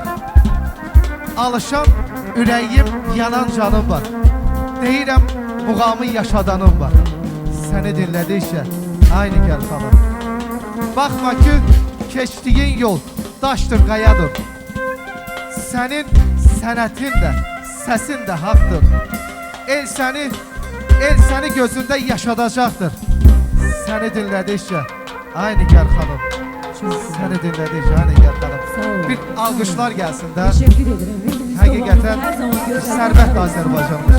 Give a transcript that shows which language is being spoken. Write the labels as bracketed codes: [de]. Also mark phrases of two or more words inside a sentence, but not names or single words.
[az] Alışan ürəyim, yanan canım var. Deyirəm, muğamı yaşadanım var. Seni dinledikçe aynı Nigar hanım. Bakma ki keçtiğin yol daşdır, qayadır. Senin sənətin də, səsin də haqdır. El səni gözündə yaşadacaqdır. Səni dinlədikcə aynı Nigar hanım. Səni dinlədikcə aynı Nigar hanım. Bir alqışlar gəlsin də. [tr] Teşekkür ederim. [az] Həqiqətən sərvət Azərbaycanımız.